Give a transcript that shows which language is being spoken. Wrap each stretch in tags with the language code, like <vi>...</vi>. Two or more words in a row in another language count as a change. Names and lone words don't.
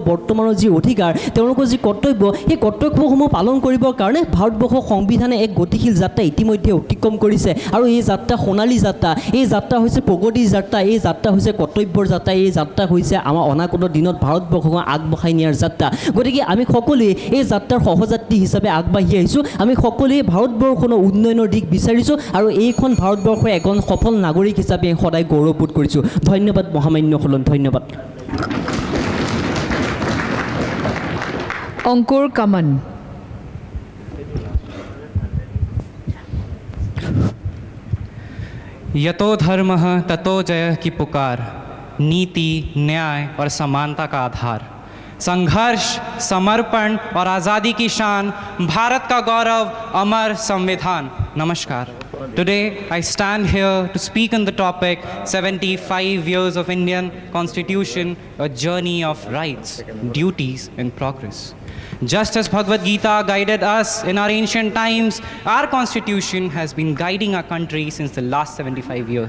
<as>বৰ্তমানৰ যি অধিকাৰ তেওঁলোকৰ যি কৰ্তব্য সেই কৰ্তব্যসমূহ পালন কৰিবৰ কাৰণে ভাৰতবৰ্ষৰ সংবিধানে এক গতিশীল যাত্ৰা ইতিমধ্যে অতিক্ৰম কৰিছে আৰু এই যাত্ৰা সোণালী যাত্ৰা এই যাত্ৰা হৈছে প্ৰগতিৰ যাত্ৰা এই যাত্ৰা হৈছে কৰ্তব্যৰ যাত্ৰা এই যাত্ৰা হৈছে আমাৰ অনাগত দিনত ভাৰতবৰ্ষক আগবঢ়াই নিয়াৰ যাত্ৰা গতিকে আমি সকলোৱে এই যাত্ৰাৰ সহযাত্ৰী হিচাপে আগবাঢ়ি আহিছোঁ আমি সকলোৱে ভাৰতবৰ্ষৰ উন্নয়নৰ দিশ বিচাৰিছোঁ আৰু এইখন ভাৰতবৰ্ষৰ এজন সফল নাগৰিক হিচাপে সদায় গৌৰৱবোধ কৰিছোঁ ধন্যবাদ মহামান্যসকলক ধন্যবাদ অংকুৰ কামন</as> <hi>यतो धर्मः ततो जय की पुकार नीति न्याय और समानता का आधार संघर्ष समर्पण और आज़ादी की शान भारत का गौरव अमर संविधान नमस्कार</hi> <en>Today I stand here to speak on the topic 75 years of Indian Constitution, a journey of rights, duties and progress. Just as Bhagavad Gita guided us in our ancient times, our constitution has been guiding our country since the last 75 years.</en>